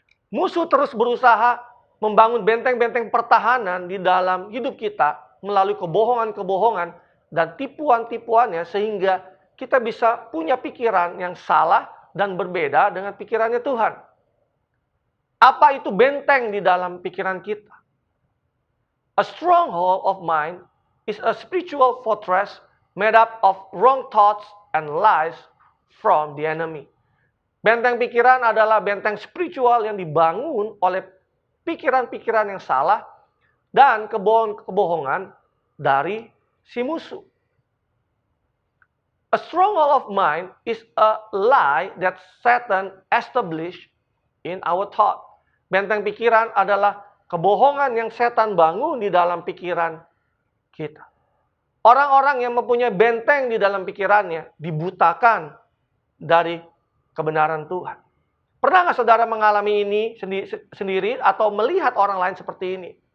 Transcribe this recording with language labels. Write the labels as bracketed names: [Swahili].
[Indonesian] Musuh terus berusaha membangun benteng-benteng pertahanan di dalam hidup kita melalui kebohongan-kebohongan dan tipuan-tipuannya sehingga kita bisa punya pikiran yang salah dan berbeda dengan pikirannya Tuhan. Apa itu benteng di dalam pikiran kita? [English] A stronghold of mind is a spiritual fortress made up of wrong thoughts and lies from the enemy. [Indonesian] Benteng pikiran adalah benteng spiritual yang dibangun oleh pikiran-pikiran yang salah dan kebohongan dari si musuh. [English] A stronghold of mind is a lie that Satan established in our thought. [Indonesian] Benteng pikiran adalah kebohongan yang setan bangun di dalam pikiran kita. Orang-orang yang mempunyai benteng di dalam pikirannya dibutakan dari kebenaran Tuhan. Pernah nggak saudara mengalami ini sendiri atau melihat orang lain seperti ini?